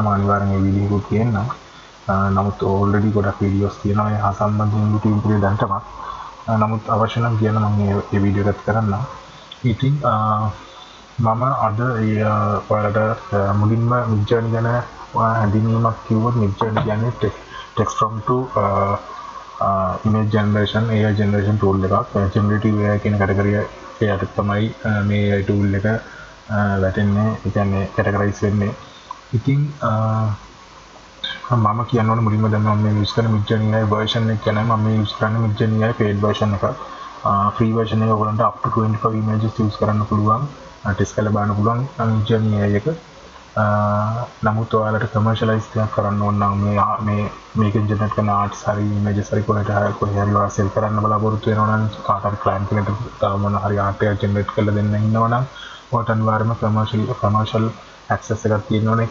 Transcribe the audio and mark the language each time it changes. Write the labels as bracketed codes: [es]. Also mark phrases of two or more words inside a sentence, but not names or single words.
[si] මම අනිවාර්යෙන් මේ වීඩියෝ එක කියන්නම්. නමුත් already ගොඩක් වීඩියෝස් තියෙනවා ඒ හා සම්බන්ධයෙන් YouTube එකේ දැන්ටමත්. නමුත් අවශ්‍ය නම් කියන්න මම මේ වීඩියෝ එකත් කරන්න. ඉතින් මම අද ඔයාලට මුලින්ම Midjourney ගැන හැඳින්වීමක් කිව්වොත් Midjourney කියන්නේ [en] text prompt to image generation AI generation tool [si] එකක්. [en] generative AI [si] කියන category එකට තමයි මේ [en] AI tool [si] එක වැටෙන්නේ. ඒ කියන්නේ categorize වෙන්නේ. ඉතින් මම කියන්න ඕනේ මුලින්ම දැන් මම මේ use කරන Midjourney AI version එක කියන්නේ මම මේ use කරන්නේ Midjourney AI [en] paid version [si] එකක්. [en] free version [si] එක ඔයගොල්ලන්ට [en] up to 25 images use [si] කරන්න පුළුවන්. test කරලා බලන්න පුළුවන් Midjourney AI එක. නමුත් ඔයාලට commercialize කරන්න ඕන නම් මේකෙන් generate කරන arts හරි images හරි කොහෙට හරි ඔයාලා sell කරන්න බලාපොරොත්තු වෙනවා නම් කාට හරි client කෙනෙක්ට මොන හරි art එකක් generate කරලා දෙන්න ඉන්නවා නම් ඔයාලට අනිවාර්යයෙන්ම [en] commercial access [si] එකක් තියෙන්න ඕනේ.